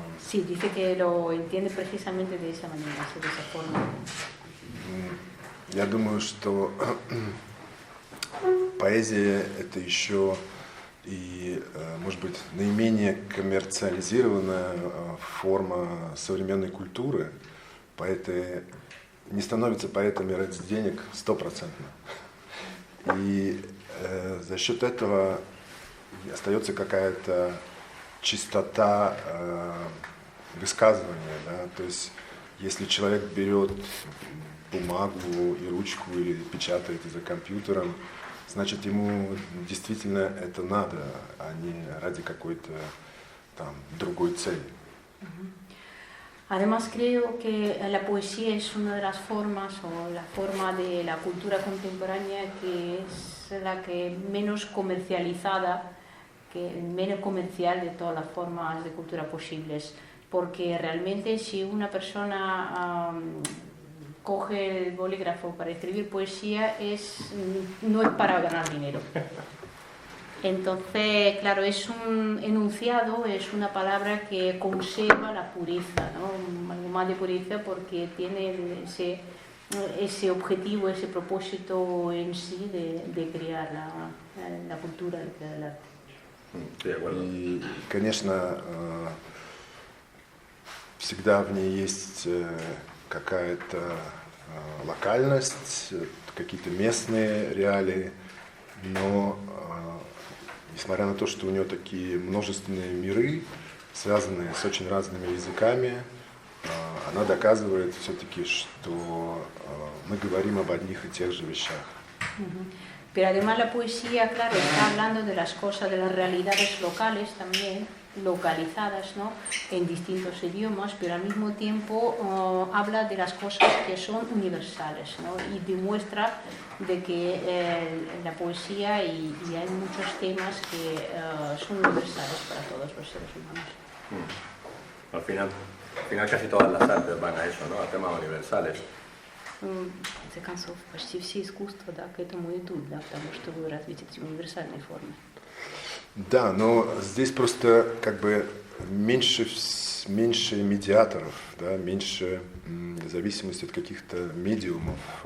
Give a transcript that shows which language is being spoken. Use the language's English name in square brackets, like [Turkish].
[Spanish] Sí, dice que lo entiende precisamente de esa manera, de esa forma. [Russian] Я думаю, что поэзия — это еще и, может быть, наименее коммерциализированная форма современной культуры. Поэты не становятся поэтами ради денег 100%. И за счет этого остается какая-то чистота высказывания, да? То есть если человек берет бумагу и ручку или печатает за компьютером, значит ему действительно это надо, а не ради какой-то там другой цели. [Spanish] Además creo que la poesía es una de las formas o la forma de la cultura contemporánea que es la que menos comercializada, que menos comercial de todas las formas de cultura posibles, porque realmente si una persona coge el bolígrafo para escribir poesía no es para ganar dinero. Entonces, claro, es un enunciado, es una palabra que conserva la pureza, ¿no? Algo más de pureza porque tiene ese objetivo, ese propósito en sí de crear la cultura, de crear el arte. [Russian] И, конечно, всегда в ней есть какая-то локальность, какие-то местные реалии, но несмотря на то, что у нее такие множественные миры, связанные с очень разными языками, она доказывает все-таки, что мы говорим об одних и тех же вещах. [Spanish] Pero además la poesía, claro, está hablando de las cosas, de las realidades locales también, localizadas, ¿no? En distintos idiomas, pero al mismo tiempo habla de las cosas que son universales, ¿no? Y demuestra de que la poesía y hay muchos temas que son universales para todos los seres humanos. Al final casi todas las artes van a eso, ¿no? A temas universales. [Russian] В конце концов, почти все искусства, да, к этому идут, да, потому что вы развить эти универсальные формы. Да, но здесь просто как бы меньше медиаторов, да, меньше зависимости от каких-то медиумов.